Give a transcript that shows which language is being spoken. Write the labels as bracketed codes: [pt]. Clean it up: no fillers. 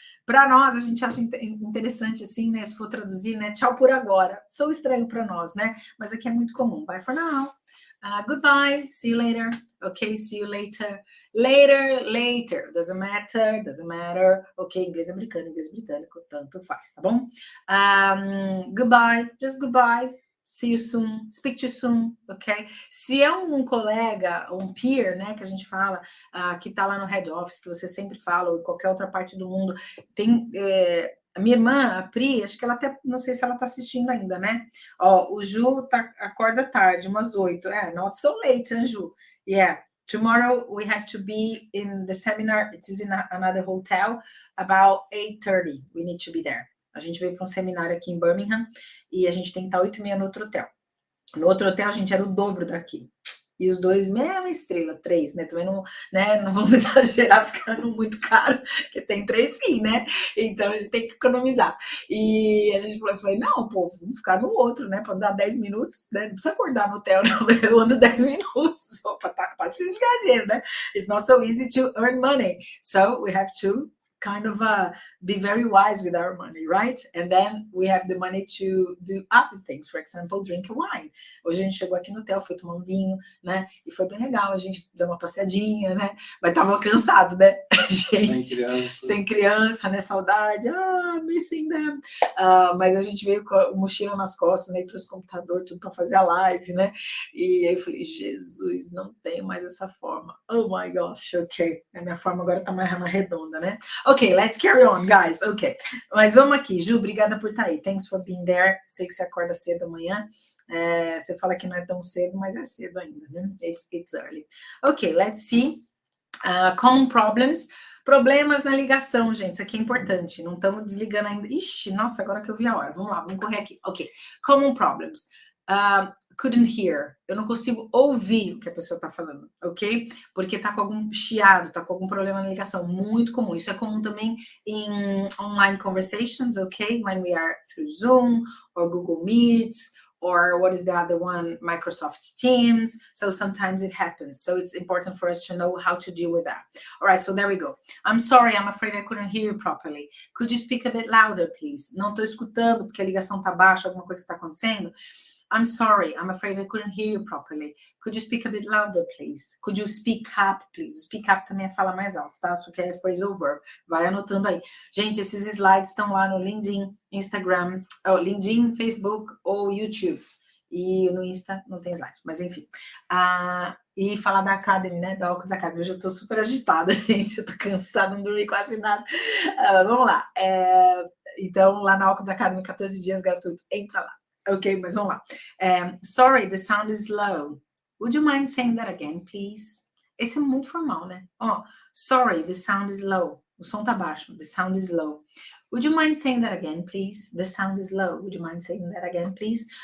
[pt] Para nós, a gente acha interessante assim, né? Se for traduzir, né? Tchau por agora. Sou estranho para nós, né? Mas aqui é muito comum. [en] Bye for now. Goodbye. See you later. Okay, see you later. Later. Doesn't matter. [pt] Ok, inglês americano, inglês britânico, tanto faz, tá bom? [en] Goodbye. Just goodbye. See you soon, speak to you soon, ok? [pt] Se é um colega, um peer, né, que a gente fala, que tá lá no head office, que você sempre fala, ou em qualquer outra parte do mundo, tem... a minha irmã, a Pri, acho que ela até, não sei se ela tá assistindo ainda, né? Ó, o Ju acorda tarde, umas 8. [en] Not so late, [pt] hein, Ju? Yeah. [en] Tomorrow we have to be in the seminar, it is in another hotel, about 8:30, we need to be there. [pt] A gente veio para um seminário aqui em Birmingham e a gente tem que estar 8h30 no outro hotel. No outro hotel, a gente era o dobro daqui. E os dois, mesma estrela, 3, né? Também não, né? Não vamos exagerar ficando muito caro, porque tem 3 FII, né? Então a gente tem que economizar. E a gente falou, não, pô, vamos ficar no outro, né? Para dar 10 minutos, né? Não precisa acordar no hotel, não. Eu ando 10 minutos. Opa, tá difícil de ganhar dinheiro, né? [en] It's not so easy to earn money. So we have to kind of be very wise with our money, right? And then we have the money to do other things, for example, drink wine. [pt] Hoje a gente chegou aqui no hotel, foi tomar um vinho, né? E foi bem legal, a gente deu uma passeadinha, né? Mas tava cansado, né? Gente, sem criança, né? Saudade, [en] missing them. [pt] Mas a gente veio com a mochila nas costas, né? E trouxe o computador, tudo para fazer a live, né? E aí eu falei, Jesus, não tem mais essa forma. [en] Oh my gosh, ok. [pt] A minha forma agora tá mais redonda, né? [en] Ok, let's carry on, guys. Ok, [pt] mas vamos aqui. Ju, obrigada por estar aí. [en] Thanks for being there. [pt] Sei que você acorda cedo amanhã. Você fala que não é tão cedo, mas é cedo ainda, né? [en] It's early. Ok, let's see. Common problems. [pt] Problemas na ligação, gente. Isso aqui é importante. Não estamos desligando ainda. Ixi, nossa, agora que eu vi a hora. Vamos lá, vamos correr aqui. [en] Ok, common problems. Couldn't hear. [pt] Eu não consigo ouvir o que a pessoa está falando, ok? Porque está com algum chiado, está com algum problema na ligação. Muito comum. Isso é comum também em online conversations, ok? [en] When we are through Zoom or Google Meets or what is the other one? Microsoft Teams. So sometimes it happens. So it's important for us to know how to deal with that. All right, so there we go. I'm sorry, I'm afraid I couldn't hear you properly. Could you speak a bit louder, please? [pt] Não estou escutando porque a ligação está baixa, alguma coisa que está acontecendo. [en] I'm sorry, I'm afraid I couldn't hear you properly. Could you speak a bit louder, please? Could you speak up, please? [pt] Speak up também é falar mais alto, tá? Só que é phrasal verb. Vai anotando aí. Gente, esses slides estão lá no LinkedIn, Instagram, LinkedIn, Facebook ou YouTube. E no Insta não tem slide, mas enfim. E falar da Academy, né? Da Ocus Academy. Hoje eu tô super agitada, gente. Eu tô cansada, não dormi quase nada. Vamos lá. Então, lá na Ocus Academy, 14 dias gratuito. Entra lá. Ok, mas vamos lá. [en] Sorry, the sound is low. Would you mind saying that again, please? [pt] Esse é muito formal, né? [en] Sorry, the sound is low. [pt] O som tá baixo. [en] The sound is low. Would you mind saying that again, please? The sound is low. Would you mind saying that again, please?